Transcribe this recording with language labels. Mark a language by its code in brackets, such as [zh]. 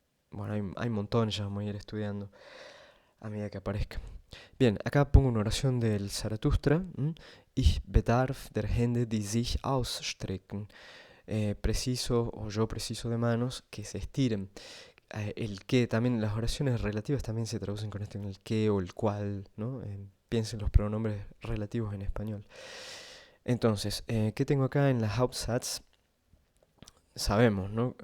[es] Bueno, hay montones, ya vamos a ir estudiando a medida que aparezca. Bien, acá pongo una oración del Zaratustra. [de] Ich bedarf der Hände, die sich ausstrecken. [es] Preciso, o yo preciso de manos que se estiren. El que, también las oraciones relativas también se traducen con esto en el que o el cual, ¿no? Piensen los pronombres relativos en español. Entonces, ¿qué tengo acá en la Hauptsatz? Sabemos, ¿no?